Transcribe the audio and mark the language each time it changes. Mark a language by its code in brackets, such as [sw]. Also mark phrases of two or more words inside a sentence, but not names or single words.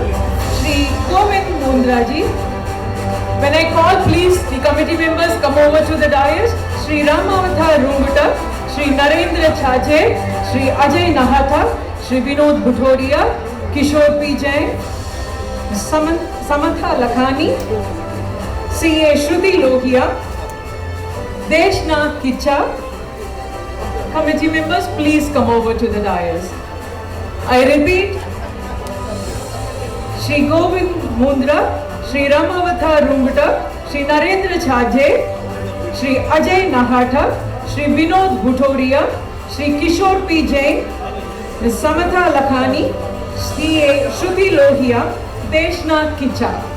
[en] Sri Govind Mundraji. When I call, please, the committee members come over to the dais. Sri Ramavata Runguta, Sri Narendra Chaje, Sri Ajay Nahata, Sri Vinod Bhutoria, Kishore P. Jain, Samatha Lakhani, C.A. Shruti Lohia, Deshna Kicha. Committee members, please come over to the dais. I repeat, Sri Govind Mundra, Sri Ramavata Runguta, Sri Narendra Chaje, Sri Ajay Nahata, Sri Vinod Bhutoria, Sri Kishore P. Jain, Ms. Samatha Lakhani, C.A. Shruti Lohia, Deshna Kicha.